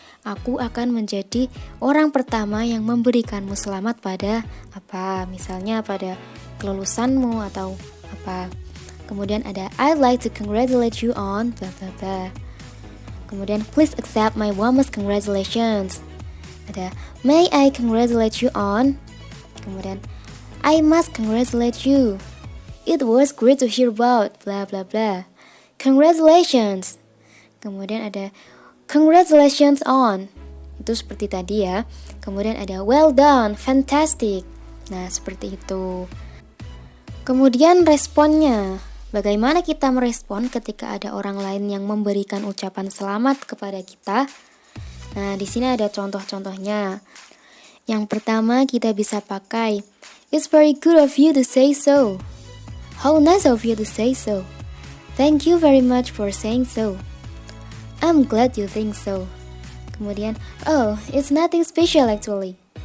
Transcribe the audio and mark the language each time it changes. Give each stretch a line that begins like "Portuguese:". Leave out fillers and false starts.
Indonesian: aku akan menjadi orang pertama yang memberikanmu selamat pada apa, misalnya pada kelulusanmu atau apa. Kemudian ada
English: I'd like to congratulate you on blah blah blah. Kemudian please accept my warmest congratulations. Ada may I congratulate you on. Kemudian I must congratulate you. It was great to hear about blah blah blah. Congratulations.
Indonesian: Kemudian ada
English: congratulations on.
Indonesian: Itu seperti tadi ya. Kemudian ada
English: well done, fantastic.
Indonesian: Nah, seperti itu. Kemudian responnya. Bagaimana kita merespon ketika ada orang lain yang memberikan ucapan selamat kepada kita? Nah, di sini ada contoh-contohnya. Yang pertama kita bisa pakai
English: It's very good of you to say so. How nice of you to say so. Thank you very much for saying so. I'm glad you think so. Kemudian, oh, it's nothing special actually.